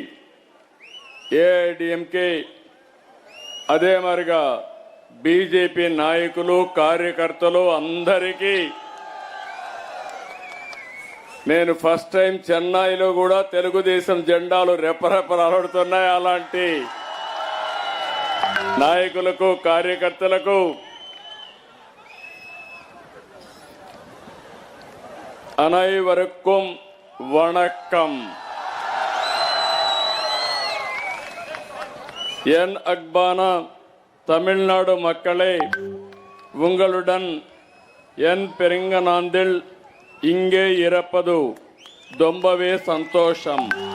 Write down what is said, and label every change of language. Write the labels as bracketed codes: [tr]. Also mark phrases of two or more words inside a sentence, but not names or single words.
[te] ఏఐడిఎంకే అదే మరిగా బీజేపీ నాయకులు కార్యకర్తలు అందరికీ నేను [en] first time [te] చెన్నైలో కూడా తెలుగుదేశం జెండాలు రెపరెపలాడుతున్నాయి. అలాంటి నాయకులకు కార్యకర్తలకు [ta] அனைவருக்கும் வணக்கம். என் அன்பான தமிழ்நாடு மக்களே, உங்களுடன் என் பெருங்கநாந்தில் இங்கே இருப்பது ரொம்பவே சந்தோஷம்.